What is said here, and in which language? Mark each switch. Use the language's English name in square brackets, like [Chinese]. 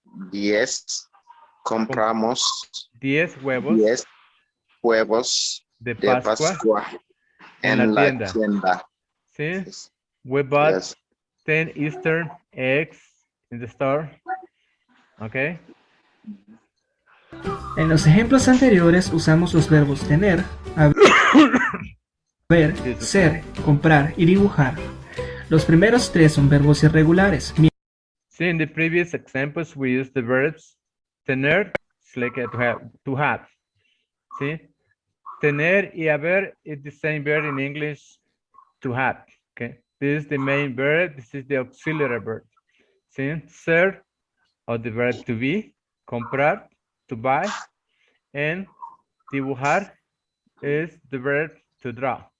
[Spanish] 10. Compramos 10 huevos 10 huevos de de Pascua Pascua en la tienda. Sí. [English] Yes. We bought Yes. 10 Easter eggs in the store. Okay. [Spanish] En los ejemplos anteriores usamos los verbos tener, haber, ser, comprar y dibujar. Los primeros 3 son verbos irregulares. [English] See, in the previous examples, we used the verbs tener, it's like to have. See, tener y haber is the same verb in English, to have. Okay, this is the main verb. This is the auxiliary verb. See, ser, or the verb to be, comprar, to buy, and dibujar is the verb to draw.